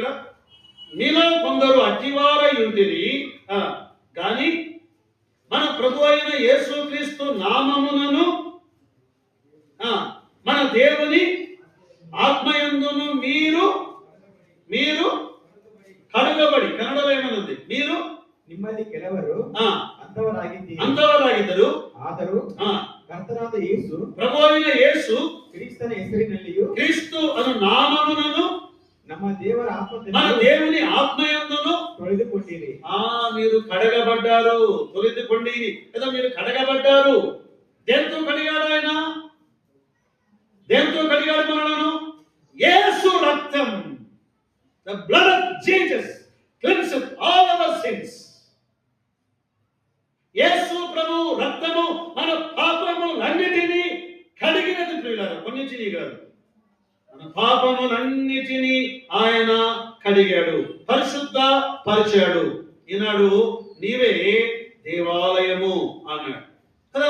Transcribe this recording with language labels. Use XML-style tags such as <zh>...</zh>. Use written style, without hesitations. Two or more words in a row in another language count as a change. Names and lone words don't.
<te>మీలో కొందరు అట్టివారై ఉంటిరి గాని మన ప్రభు అయిన యేసుక్రీస్తు నామమునను మన దేవుని ఆత్మయందును మీరు కడుగబడి, కన్నడలో ఏమనుంది? మీరు</te> <kn>ನಿಮ್ಮಲ್ಲಿ ಕೆಲವರು ಅಂತವರಾಗಿದ್ದರು, ಆದರೂ ಕರ್ತನಾದ ಯೇಸು</kn> <te>ప్రభు అయిన యేసు</te> <kn>ಕ್ರಿಸ್ತನ ಹೆಸರಿನಲ್ಲಿಯೂ</kn> <te>క్రీస్తు అను నామమునను</te> <kn>ನಮ್ಮ ದೇವರ</kn> <te>మన దేవుని ఆత్మయందును</te> <kn>ತೊಳೆದುಕೊಂಡಿರಿ.</kn> <te>మీరు కడగబడ్డారు. తొలగిపోండి కదా, మీరు కడగబడ్డారు. దేంతో కడిగాడు ఆయన? దేంతో కడిగాడు మనలను? యేసు రక్తం.</te> <en>The blood of Jesus cleanses all our sins.</en> <te>యేసు ప్రభు రక్తము మన పాపములన్నిటినీ కడిగినది ప్రియులారా, కొన్నిటిని కాదు, మన పాపములన్నిటినీ ఆయన కడిగాడు, పరిశుద్ధ పరిచాడు. ఈనాడు నీవే దేవాలయము అన్నాడు కదా.</te>